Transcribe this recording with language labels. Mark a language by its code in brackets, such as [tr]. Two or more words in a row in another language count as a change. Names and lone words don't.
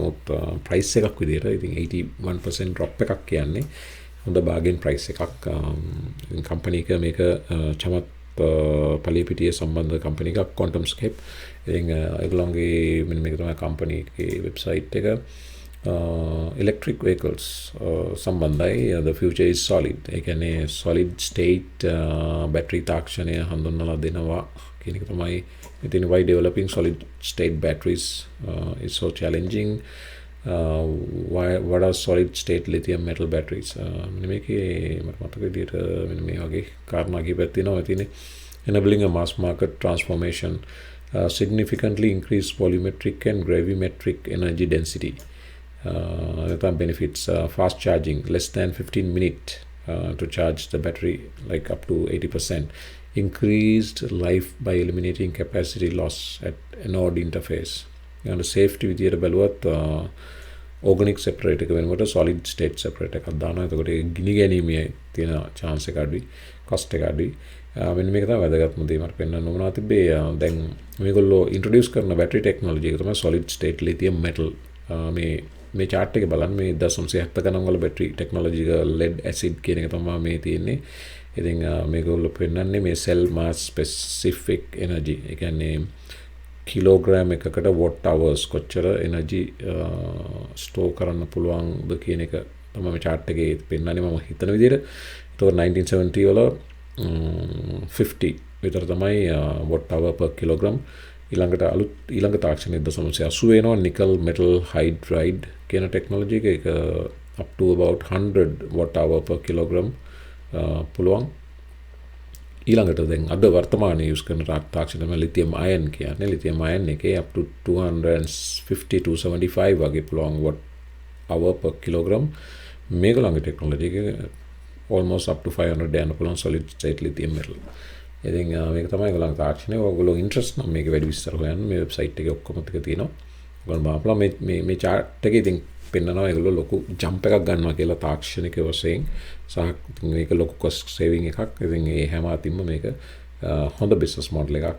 [si] නමුත් ප්‍රයිස් එකක් විදිහට ඉතින් 81% drop එකක් කියන්නේ හොඳ [en] bargain price [si] එකක්. ඉතින් කම්පැනි එක මේක චමත් පලියපිටිය සම්බන්ධ කම්පැනි එකක් QuantumScape. ඉතින් ඒගොල්ලන්ගේ මෙන්න මේක තමයි කම්පැනි එකේ වෙබ්සයිට් එක. [en] electric vehicles [si] සම්බන්ධයි. [en] the future is solid. [si] ඒ කියන්නේ [en] solid state battery [si] තාක්ෂණය හඳුන්වලා දෙනවා කියන එක තමයි. [en] ඉතින් why developing solid state batteries is so challenging. What are solid state lithium metal batteries? මෙන්න මේකේ මට මතක විදිහට මෙන්න මේ වගේ කාරණා කිහිපයක් තියෙනවා. තියෙන්නේ enabling a mass market transformation, significantly increased volumetric and gravimetric energy density. Benefits fast charging, less than 15 minutes to charge the battery, like up to 80%. Increased life by eliminating capacity loss at anode interface. [si] And safety විදියට බලුවත් [en] organic separator [si] එක වෙනකොට [en] solid state separator [si] එකක් දානවා. එතකොට ගිනි ගැනීමේ තියෙන chance එක අඩුයි, cost එක අඩුයි. මෙන්න මේක තමයි වැදගත්ම දේ මට පෙන්වන්න උවමනා තිබ්බේ. දැන් මේගොල්ලෝ ඉන්ට්‍රොඩියුස් කරන [en] battery technology [si] එක තමයි [en] solid state lithium metal. [si] මේ chart එක බලන්න මේ 1970 ගණන් වල [en] battery technology [si] එක [en] lead acid [si] කියන එක තමයි මේ තියෙන්නේ. ඉතින් මේගොල්ලෝ පෙන්වන්නේ මේ [en] cell mass specific energy. [si] ඒ කියන්නේ කිලෝග්‍රෑම් එකකට [en] watt hours [si] කොච්චර [en] energy store [si] කරන්න පුළුවන්ද කියන එක තමයි මේ chart එකේ පෙන්වන්නේ මම හිතන විදිහට. ඒතකොට 1970 වල 50 විතර තමයි [en] watt hour per kilogram. [si] ඊළඟ තාක්ෂණයේ 1980 වෙනවා [en] nickel metal hydride [si] කියන ටෙක්නොලොජි එක [en] up to about 100 watt hour per kilogram [si] පුළුවන්. ඊළඟට දැන් අද වර්තමානයේ යූස් කරන තාක්ෂණ තමයි [en] lithium ion [si] කියන්නේ. [en] lithium ion [si] එකේ [en] up to 250 to 75 [si] වගේ පුළුවන් [en] watt hour per kilogram. [si] මේගොල්ලන්ගේ ටෙක්නොලොජි එක [en] almost up to 500 [si] යන පුළුවන් [en] solid state lithium metal. [si] ඉතින් මේක තමයි ඒගොල්ලන්ගේ තාක්ෂණය. ඔයගොල්ලෝ ඉන්ට්‍රස්ට් නම් මේක වැඩි විස්තර හොයන්න මේ වෙබ්සයිට් එකේ ඔක්කොම ටික තියෙනවා. ඔයගොල්ලෝ බලපුවා මේ chart එකේ ඉතින් පෙන්නනවා ඒගොල්ලෝ ලොකු ජම්ප් එකක් ගන්නවා කියලා තාක්ෂණික වශයෙන්. සහ මේක ලොකු [en] cost saving [si] එකක්. ඉතින් ඒ හැම අතින්ම මේක හොඳ [en] business model [si] එකක්.